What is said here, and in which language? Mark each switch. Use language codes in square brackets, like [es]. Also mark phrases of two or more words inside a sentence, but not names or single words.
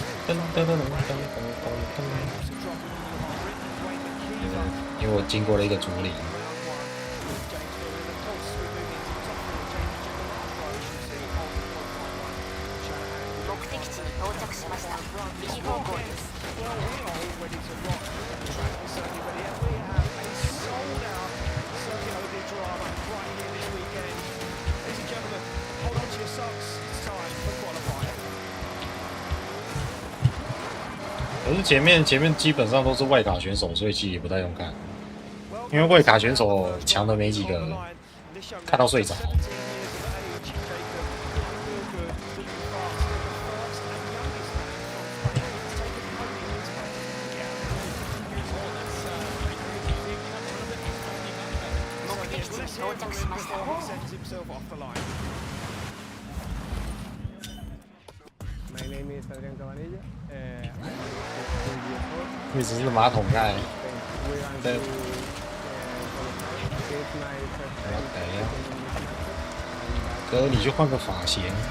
[zh] 因为我经过了一个竹林。 [ja] 目的地に到着しました。右方向です。 [zh] 可是前面基本上都是外卡选手，所以其实也不太用看，因为外卡选手强的没几个，看到睡着。 [ja] 到着しました。 [zh] 你只是马桶盖。对。哥，你就换个发型。